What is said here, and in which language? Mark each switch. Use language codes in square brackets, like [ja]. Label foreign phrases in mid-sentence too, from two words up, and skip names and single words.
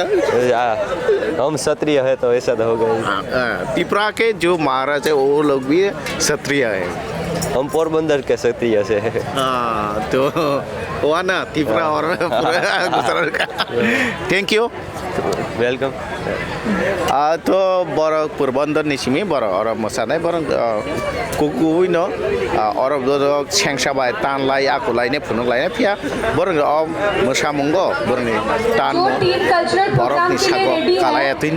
[hi] हम क्षत्रिय है तो ऐसा तो होगा ही। त्रिपुरा के जो महाराज है वो लोग भी क्षत्रिय है। हम पोरबंदर के क्षत्रिय से। हाँ, तो हुआ ना त्रिपुरा और गुजरात का। [en] thank you, [hi] वेलकम। [trk] तो बर पोरबंदर निसिमी बर और मोसानाय बर कुकुइनो और सेंसाबाय तानलाय आकुलायने फुनुलायने फिया बर मोसामुंगो बरनि तान बरफनि सागो कालायातिनो